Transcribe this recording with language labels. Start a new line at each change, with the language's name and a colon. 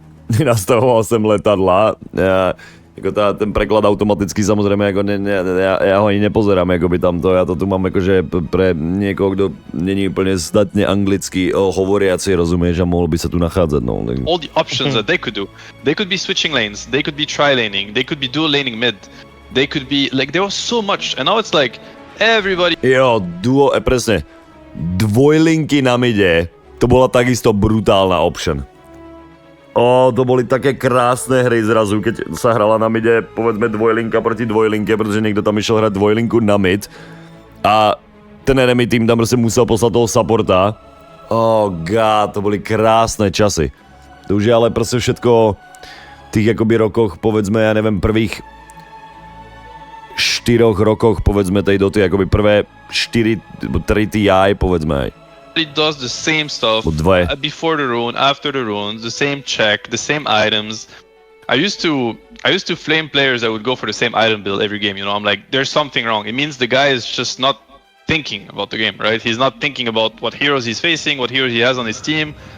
Slovak: Nastavoval som letadla, ten preklad automaticky samozrejme, ako ja ho ani nepozerám, akoby tamto, ja to tu mám akože pre niekoho, kto není úplne zdatne anglicky hovoriaci, rozumieš, a mohol by sa tu nachádzať, no.
English: All the options that they could do. They could be switching lanes, they could be tri-laning, they could be dual laning mid, they could be, like, there was so much, and now it's like, everybody...
Slovak: Jo, presne, dvojlinky na mide, to bola takisto brutálna option. To boli také krásne hry zrazu, keď sa hrala na mide, povedzme dvojlinka proti dvojlinke, pretože niekto tam išiel hrať dvojlinku na mid a ten enemy tým tam proste musel poslať toho supporta. God, to boli krásne časy. To už je ale proste všetko v tých akoby rokoch, povedzme, ja neviem, prvých 4 rokoch, povedzme, tej Doty, akoby prvé 3 TI, povedzme aj.
English: It does the same stuff before the rune, after the runes, the same check, the same items. I used to flame players that would go for the same item build every game. You know, I'm like, there's something wrong. It means the guy is just not thinking about the game, right? He's not thinking about what heroes he's facing, what heroes he has on his team.